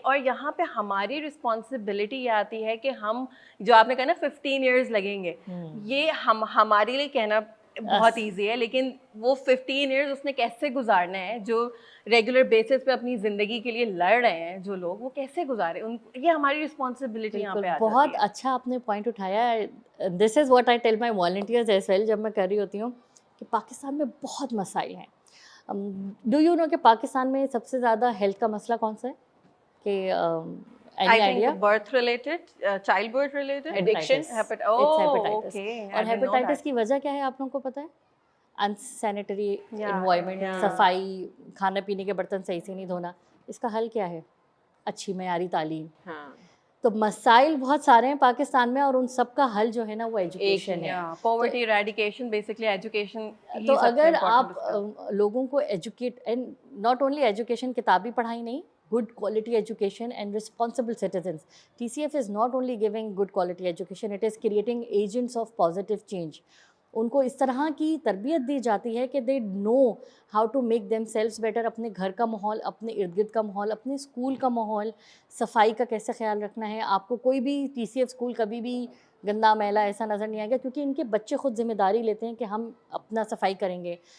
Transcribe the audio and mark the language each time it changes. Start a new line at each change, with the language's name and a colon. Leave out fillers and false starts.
Urdu: اور یہاں پہ ہماری رسپانسبلٹی یہ آتی ہے کہ ہم جو آپ نے کہا نا 15 ایئرز لگیں گے, یہ ہمارے لیے کہنا بہت ایزی ہے, لیکن وہ 15 ایئرز اس نے کیسے گزارنا ہے, جو ریگولر بیسس پہ اپنی زندگی کے لیے لڑ رہے ہیں جو لوگ, وہ کیسے گزارے, یہ ہماری رسپانسبلٹی یہاں پہ آ جاتی ہے. بہت اچھا آپ نے پوائنٹ اٹھایا.
English: this is what I tell my volunteers as well
Urdu: جب میں کر رہی ہوتی ہوں کہ پاکستان میں بہت مسائل ہیں. ڈو یو نو کہ پاکستان میں سب سے زیادہ ہیلتھ کا مسئلہ کون سا ہے؟ کہ
English: I think birth related, childbirth related, Addiction.
Urdu: اور ہیپیٹائٹس کی وجہ کیا ہے آپ لوگوں کو پتہ ہے؟ انسینیٹری انوائرمنٹ, صفائی, کھانا پینے کے برتن صحیح سے نہیں دھونا. اس کا حل کیا ہے؟ اچھی معیاری تعلیم. تو مسائل بہت سارے ہیں پاکستان میں اور ان سب کا حل جو ہے نا وہ ایجوکیشن ہے.
English: Poverty eradication, basically education.
Urdu: تو اگر آپ لوگوں کو educate,
English: and not only education,
Urdu: کتابی پڑھائی نہیں,
English: good quality education and responsible citizens. TCF is not only giving good quality education, it is creating agents of positive change.
Urdu: ان کو اس طرح کی تربیت دی جاتی ہے کہ
English: they know how to make themselves better.
Urdu: اپنے گھر کا ماحول, اپنے ارد گرد کا ماحول, اپنے اسکول کا ماحول, صفائی کا کیسے خیال رکھنا ہے. آپ کو کوئی بھی TCF اسکول کبھی بھی گندا میلا ایسا نظر نہیں آئے گا, کیونکہ ان کے بچے خود ذمہ داری لیتے ہیں کہ ہم اپنا صفائی کریں گے.